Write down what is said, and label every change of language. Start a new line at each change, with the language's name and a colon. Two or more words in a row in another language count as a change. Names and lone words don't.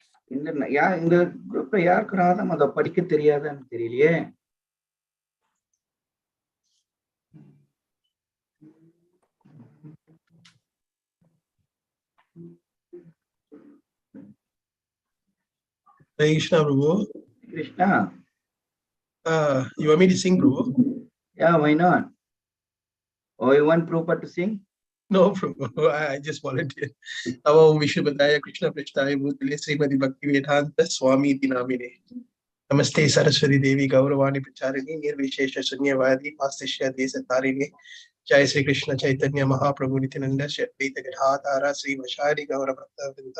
Tamil: இந்த குரூப்ல யாருக்கு ராதம் அதை படிக்க தெரியாதான்னு தெரியலையே.
English: Krishna, Prabhu. Krishna. You want me to sing, Prabhu? Yeah, why not? Oh, you want Prabhupada to sing? No, Prabhu. I just volunteer.
Sanskrit: ओम् विष्णु पादाय कृष्ण प्रेष्ठाय भूतले श्रीमति भक्ति वेदान्त स्वामि दिनामिने. नमस्ते सरस्वति देवि गौरवाणी प्रचारिणि निर्विशेष शून्यवादि पस्तिस्य देशतारिणि. जय श्री कृष्ण चैतन्य महाप्रभु नित्यानन्द श्री अद्वैत गदाधर श्री वशरि गौर भक्त वृन्द.